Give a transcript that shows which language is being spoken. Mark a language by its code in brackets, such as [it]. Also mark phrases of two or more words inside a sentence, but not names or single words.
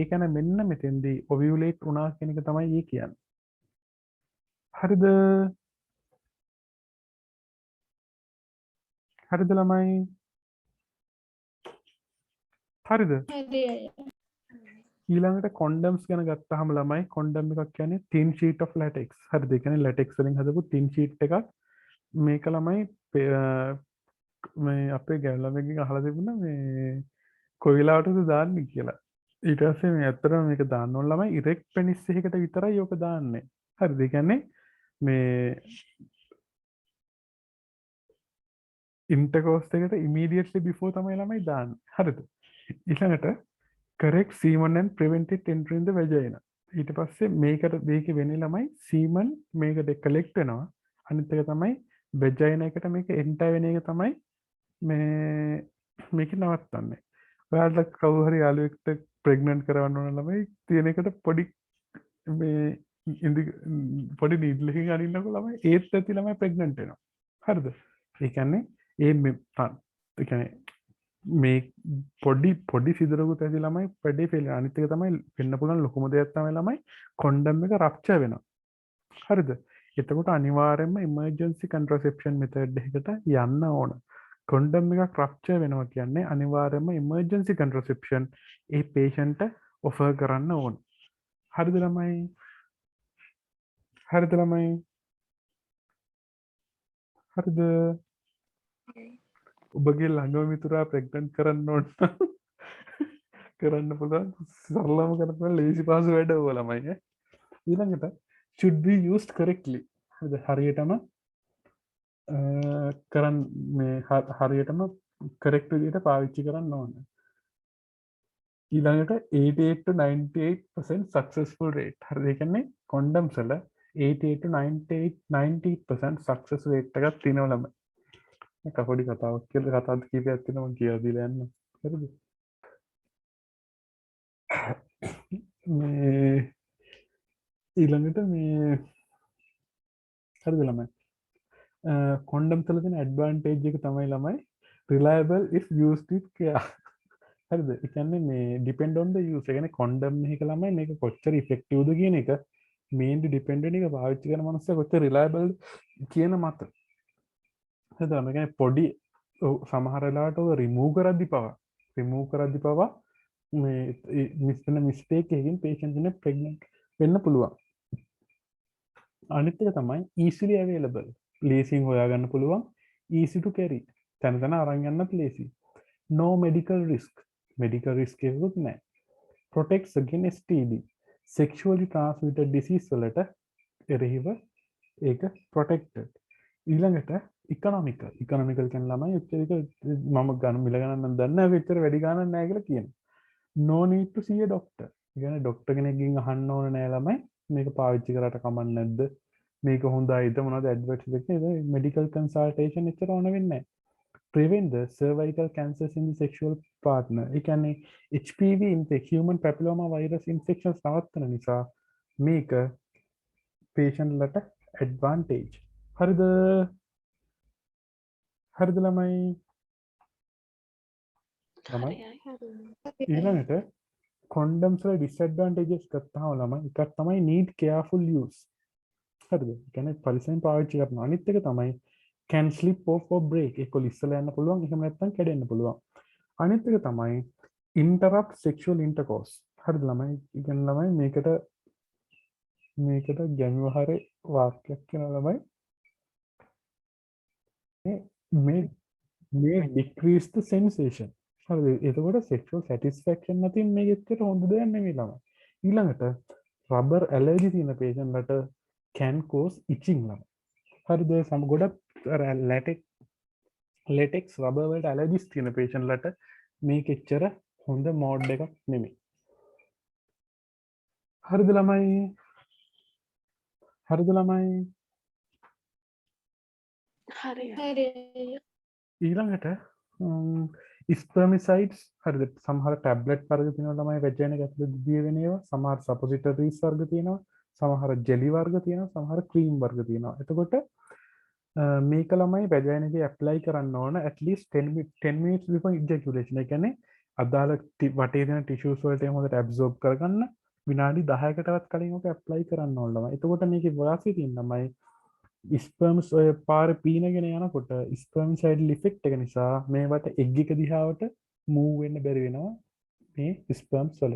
[si] ඒ කියන්නේ මෙන්න මෙතෙන්දී ovulate වුණා කියන එක තමයි ඒ කියන්නේ. හරිද? හරිද ළමයි? හරිද? හරි අය. ඊළඟට condoms ගැන ගත්තාම ළමයි condom එකක් කියන්නේ [en] thin sheet of latex. [si] හරිද? ඒ කියන්නේ latex වලින් හදපු [en] thin sheet [si] එකක්. මේක ළමයි මේ අපේ ගැලවෙකින් අහලා තිබුණා මේ කොයි වෙලාවටද දාන්නේ කියලා. ඊට පස්සේ මේ ඇත්තටම මේක දාන්න ඕන ළමයි [en] erect penis [si] එකකට විතරයි ඕක දාන්නේ. හරිද? ඒ කියන්නේ මේ intercourse එකට [en] immediately before [si] තමයි ළමයි දාන්නේ. හරිද? [en] ඊළඟට correct semen and prevent it entering the vagina. [si] ඊට පස්සේ මේකේ වෙන්නේ ළමයි semen මේකට collect වෙනවා. අනිත් එක තමයි vagina එකට මේක enter වෙන එක තමයි මේක නවත්තන්නේ. ඔයාලට කවුරු හරි යාළුවෙක්ට pregnant කරවන්න ඕන ළමයි තියෙන එකට පොඩි පොඩි needle එකකින් අරින්නකො ළමයි ඒත් ඇති ළමයි pregnant වෙනවා. හරිද? ඒ කියන්නේ මේ පොඩි සිදුරකුත් ඇති ළමයි වැඩේ ෆේල් වෙනවා. අනිත් එක තමයි වෙන්න පුළුවන් ලොකුම දෙයක් තමයි ළමයි කොන්ඩම් එක රප්චර් වෙනවා. හරිද? එතකොට අනිවාර්යයෙන්ම [en] emergency contraception method [si] එකකට යන්න ඕන. කොන්ඩම් එකක් රප්චර් වෙනවා කියන්නේ අනිවාර්යයෙන්ම [en] emergency contraception [si] ඒ patient offer කරන්න ඕන. හරිද ළමයි? හරිද ළමයි? හරිද? ඔබගේ ළඟම මිතුරා ප්‍රෙග්නන්ට් කරන්න ඕන කරන්න පුළුවන් සරලම කරන්න ලේසි පහසු වැඩ ඔය ළමයි. [en] ඊළඟට should be used correctly. [si] හරියටම කරන්න මේ හරියටම correct විදිහට පාවිච්චි කරන්න ඕන. [en] ඊළඟට 88 to 98% successful rate. [si] හරිද? ඒ කියන්නේ condoms වල 88 to 90% [en] success rate [si] එකක් තියෙනවා ළමයි. මේක පොඩි කතාවක් කියලා කතාවක් කීපයක් තියෙනවා මම කියලා දීලා යන්න. හරිද? මේ ඊළඟට මේ හරිද ළමයි? කොන්ඩම් වල තියෙන ඇඩ්වාන්ටේජ් එක තමයි ළමයි [en] reliable if used with care. [si] හරිද? ඒ කියන්නේ මේ [en] depend on the use. [si] ඒ කියන්නේ කොන්ඩම් එක ළමයි මේක කොච්චර effective ද කියන එක [en] mainly depend [si] වෙන එක පාවිච්චි කරන මනුස්සයා කොච්චර reliable කියන මත. හරිද? මේ කියන්නේ පොඩි සමහර වෙලාවට ඔය remove කරද්දි පවා මේ මිස්ටේක් එකකින් patient කෙනෙක් pregnant වෙන්න පුළුවන්. අනිත් එක තමයි [en] easily available. [si] ලේසියෙන් හොයාගන්න පුළුවන්, [en] easy to carry. [si] තැන අරන් යන්නත් ලේසි. [en] No medical risk. Medical risk [si] එකකුත් නැහැ. [en] Protects against STD. Sexually transmitted disease [si] වලට එරෙහිව ඒක [en] protected. [si] ඊළඟට economical. Economical කියන්නේ ළමයි එච්චර මම ගන්න මිල ගණන් දන්නේ නැහැ එච්චර වැඩි ගණන් නැහැ කියලා කියනවා. [en] No need to see a doctor. [si] ඒ කියන්නේ ડોක්ටර් කෙනෙක්ගෙන් අහන්න ඕන නෑ ළමයි මේක පාවිච්චි කරාට කමක් නැද්ද? මේක හොඳයිද මොනවද ඇඩ්වර්ටයිස් එකේ [en] medical consultation [si] එච්චර ඕන වෙන්නේ නැහැ. [en] Prevent the cervical cancers in the sexual partner. [si] ඒ කියන්නේ [en] HPV infection, human papilloma virus infections [si] නවත්තන නිසා මේක patient ලට advantage. හරිද? හරිද ළමයි? ළමයි ඊළඟට condoms වල disadvantages ගත්තාම ළමයි එකක් තමයි [en] need careful use. [si] හරිද? ඒ කියන්නේ පරිස්සමෙන් පාවිච්චි කරනවා. අනිත් එක තමයි [en] can slip off or break. [si] ඒක ඉස්සලා යන්න පුළුවන් එහෙම නැත්නම් කැඩෙන්න පුළුවන්. අනිත් එක තමයි [en] interrupt sexual intercourse. [si] හරිද ළමයි? ඒ කියන්නේ ළමයි මේකට ගැමිවහරේ වාක්‍යයක් කියනවා ළමයි. [en] මේ decrease the sensation. [si] හරිද? එතකොට [en] sexual satisfaction [si] නැතිනම් මේක එච්චර හොඳ දෙයක් නෙමෙයි ළමයි. ඊළඟට [en] rubber allergy [si] තියෙන patient ලට [en] can cause itching [si] ළමයි. හරිද? ගොඩක් [en] latex rubber [si] වලට allergies තියෙන patient ලට මේක එච්චර හොඳ මෝඩ් එකක් නෙමෙයි. හරිද ළමයි? හරිද ළමයි? හරි. ඊළඟට ස්පර්මිසයිඩ්ස් හරිද? සමහර ටැබ්ලට් වර්ග තියෙනවා ළමයි වැජිනා එක ඇතුළේ දිය වෙන ඒවා. සමහර සපොසිටරිස් වර්ග තියෙනවා. සමහර ජෙලි වර්ග තියෙනවා. සමහර ක්‍රීම් වර්ග තියෙනවා. එතකොට මේක ළමයි වැජිනා එකේ ඇප්ලයි කරන්න ඕන [en] at least 10 minutes before ejaculation. [si] ඒ කියන්නේ අදාළ වටේ තියෙන ටිෂුස් වලට හොඳට ඇබ්සෝබ් කරගන්න විනාඩි 10කටවත් කලින් ඔක ඇප්ලයි කරන්න ඕන ළමයි. එතකොට මේකේ වාසිය තියෙන ළමයි ස්පර්ම්ස් ඔය පාර පීනගෙන යනකොට [en] spermicidal effect [si] එක නිසා මේවට එග් එක දිහාවට මූව් වෙන්න බැරි වෙනවා මේ ස්පර්ම්ස් වලට.